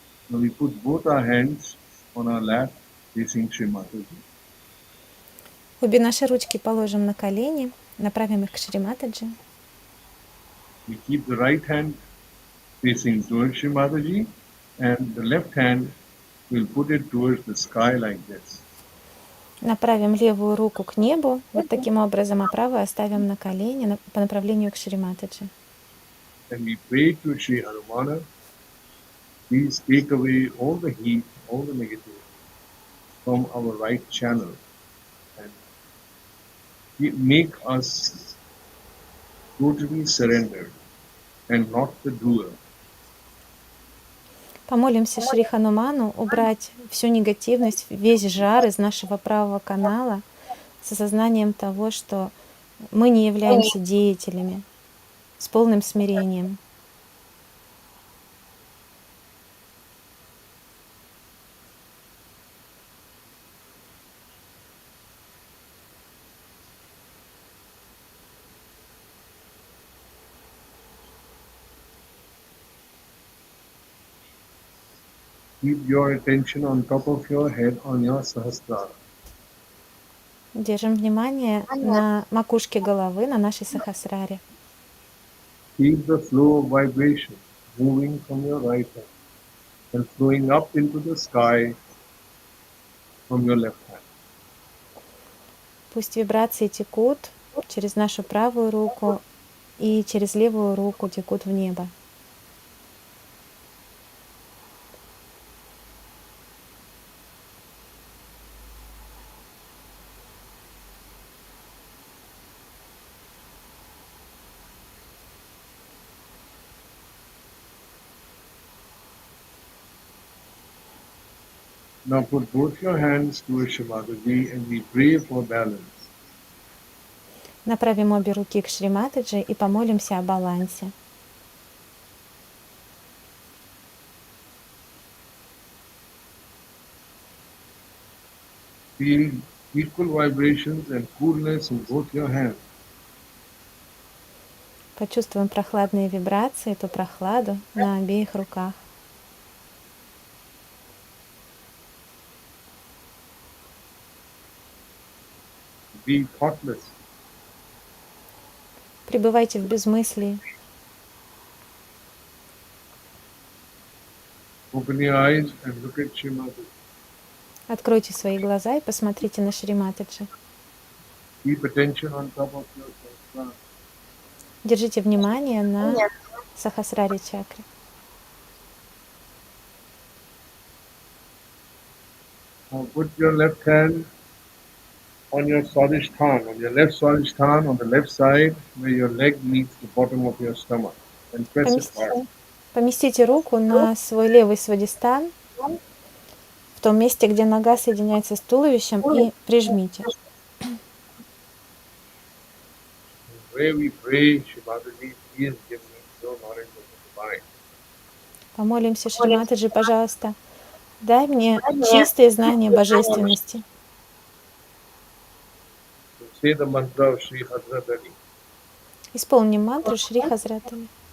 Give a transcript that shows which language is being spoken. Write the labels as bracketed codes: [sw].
[en] Now we put both our hands on our lap facing Shri Mataji. [ru] Обе наши ручки положим на колени, направим их к Шри Матаджи. [en] We keep the right hand facing towards Shri Mataji and the left hand we'll put it towards the sky like this. [ru] Направим левую руку к небу, вот таким образом, а правую оставим на колени по направлению к Шри Матаджи. [en] And we pray to Shri Harumana, please take away all the heat, all the negativity from our right channel and make us totally surrendered and not the doer. [ru] Помолимся Шри Хануману убрать всю негативность, весь жар из нашего правого канала с осознанием того, что мы не являемся деятелями, с полным смирением. [en] Keep your attention on top of your head on your sahasrara. [ru] Держим внимание на макушке головы, на нашей сахасраре. [en] Keep the flow of vibration moving from your right hand and flowing up into the sky from your left hand. [ru] Пусть вибрации текут через нашу правую руку и через левую руку текут в небо. [en] Now put both your hands to Shrimataji and we pray for balance. [ru] Направим обе руки к Шриматаджи и помолимся о балансе. [en] Feel equal vibrations and coolness in both your hands. [ru] Почувствуем прохладные вибрации, эту прохладу на обеих руках. [en] Be thoughtless. [ru] Пребывайте в безмыслии. [en] Open your eyes and look at Shrimataji. [ru] Откройте свои глаза и посмотрите на Шриматаджи. [en] Keep attention on top of your sahasrara. [ru] Держите внимание на сахасраре чакре. [en] Now put your left hand on your swadhisthana, on your left swadhisthana, on the left side where your leg meets the bottom of your stomach, and press it hard. [ru] Поместите руку на свой левый свадистан, в том месте, где нога соединяется с туловищем, и прижмите. [en] Where we pray, Shrimataji, please give me your knowledge of the divine. [ru] Помолимся Шриматаджи, пожалуйста. Дай мне чистые знания божественности. [en] So say the mantra of Sri Hazrat Ali. [ru] Исполним мантру Шри Хазрат Али.